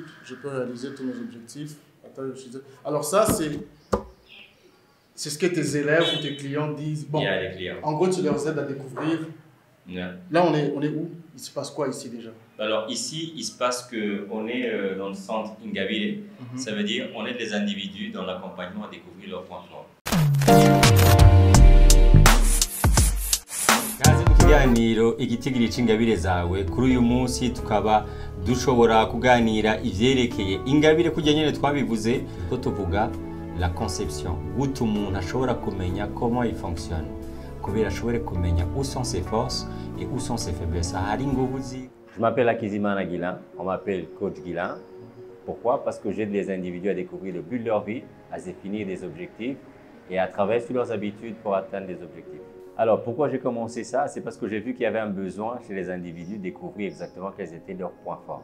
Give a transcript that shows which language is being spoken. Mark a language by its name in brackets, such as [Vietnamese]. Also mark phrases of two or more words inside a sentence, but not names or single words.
[French] Je peux réaliser tous mes objectifs. Alors ça, c'est ce que tes élèves ou tes clients disent. Bon, Il y a les clients. En gros, tu leur aides à découvrir. Yeah. Là, on est où? Il se passe quoi ici déjà? Alors ici, il se passe qu'on est dans le centre Ingabire. Ça veut dire on aide les individus dans l'accompagnement à découvrir leurs points forts. [Rundi] Kazi mu kiganiro igitigiri c'ingabire zawe kuri uyu munsi tukaba dushobora kuganira ivyerekeye ingabire kujya nyene twabivuze ko tuvuga [French] la conception [Rundi] gute umuntu ashobora kumenya [French] comment il fonctionne [Rundi] kubera ashobore kumenya [French] où sont ses forces et où sont ses faiblesses. Hari nguvu zi. Je m'appelle Akizimana Guilain, on m'appelle coach Guilain. Pourquoi? Parce que j'aide les individus à découvrir le but de leur vie, à définir des objectifs et à travailler sur leurs habitudes pour atteindre des objectifs. Alors, pourquoi j'ai commencé ça? C'est parce que j'ai vu qu'il y avait un besoin chez les individus de découvrir exactement quels étaient leurs points forts.